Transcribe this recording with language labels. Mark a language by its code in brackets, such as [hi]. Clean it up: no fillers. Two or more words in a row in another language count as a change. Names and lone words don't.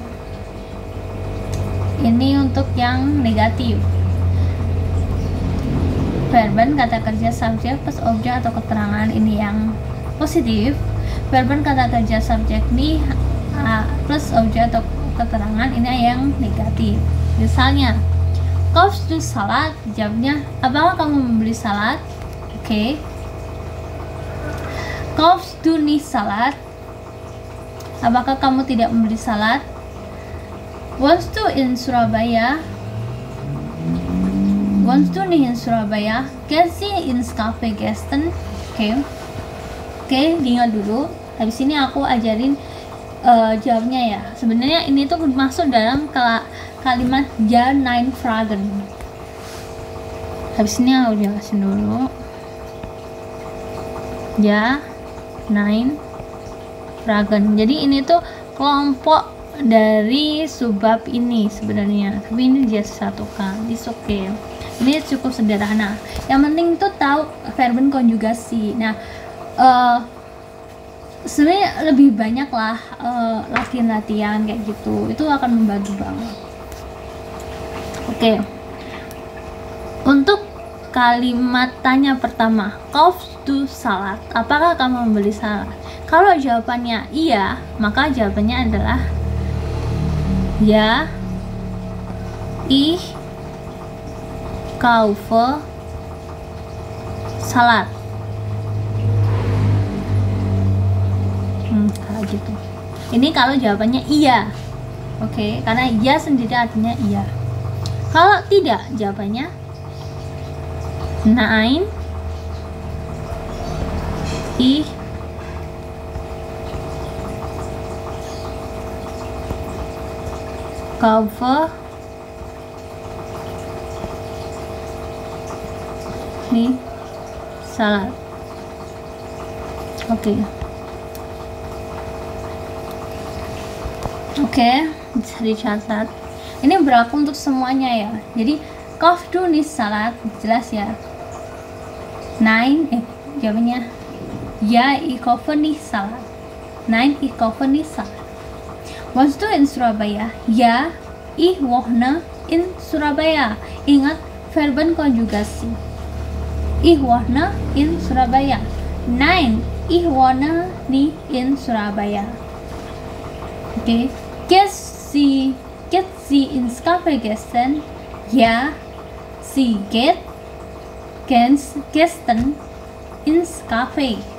[id] Ini untuk yang negatif. Verben, kata kerja, subjek plus objek atau keterangan. Ini yang positif. Verben, kata kerja, subjek nih plus objek atau keterangan. Ini yang negatif. Misalnya, [de] kaufst du salad? [id] Jawabnya, apakah kamu membeli salad? Oke. [de] Kaufst du nicht salad? [id] Apakah kamu tidak membeli salad? [de] Wohnst du in Surabaya? Wohnst du nicht in Surabaya? Gehst du ins Café gestern? [id] Oke, diingat dulu. Habis ini aku ajarin jawabnya ya. Sebenarnya ini tuh masuk dalam kalimat [de] ja, nein, fragen. [id] Habis ini aku jelasin dulu. [de] Ja, nein, fragen. [id] Jadi ini tuh kelompok dari subbab ini sebenarnya, tapi ini dia satukan. [en] It's okay. [id] Ini cukup sederhana. Yang penting tuh tahu verben konjugasi. Nah, sebenarnya lebih banyak lah latihan-latihan kayak gitu, itu akan membantu banget. Oke. Untuk kalimat tanya pertama, [de] kaufst du salad? [id] Apakah kamu membeli salad? Kalau jawabannya iya, maka jawabannya adalah ya, [de] ich kaufe salad. [id] Kayak gitu. Ini kalau jawabannya iya. Oke, karena iya sendiri artinya iya. Kalau tidak, jawabannya [de] nein, ich kaufe nih salad. [id] Oke, bisa dicatat. Ini berlaku untuk semuanya ya. Jadi [de] kaufst du nih salad, [id] jelas ya. Nein, jawabannya ya, [de] ich kaufe nicht salad. Nein, ich kaufe nicht salad. Wohnst du in Surabaya? Ya, ich wohne in Surabaya. [id] Ingat verben konjugasi. [de] Ich wohne in Surabaya. Nein, ich wohne nicht in Surabaya. Okay. Geht sie ins Café gestern? Ja, sie geht gestern ins Café.